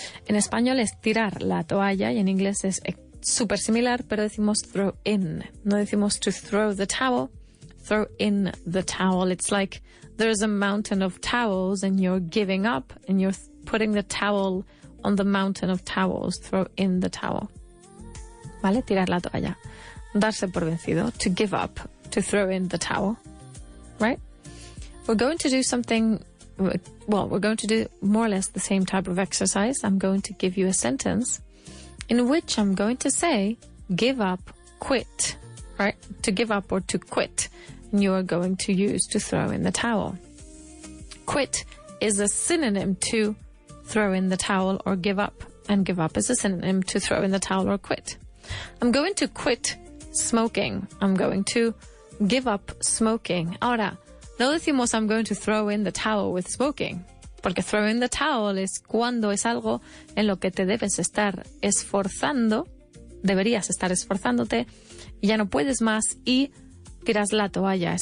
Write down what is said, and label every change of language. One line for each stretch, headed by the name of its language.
Spanish: En español es tirar la toalla y en inglés es súper similar, pero decimos throw in. No decimos
English: to throw the towel. Throw in the towel. It's like there's a mountain of towels and you're giving up and you're putting the towel on the mountain of towels. Throw in the towel. ¿Vale?
Spanish: Tirar la toalla. Darse por vencido.
English: To give up. To throw in the towel. Right? We're going to do something, well, we're going to do more or less the same type of exercise. I'm going to give you a sentence in which I'm going to say, give up, quit, right? To give up or to quit. And you are going to use to throw in the towel. Quit is a synonym to throw in the towel or give up. And give up is a synonym to throw in the towel or quit. I'm going to quit smoking. I'm going to give up smoking.
Spanish: Ahora, no decimos
English: I'm going to throw in the towel with smoking,
Spanish: porque throw in the towel es cuando es algo en lo que te debes estar esforzando, deberías estar esforzándote, y ya no puedes más y tiras la toalla.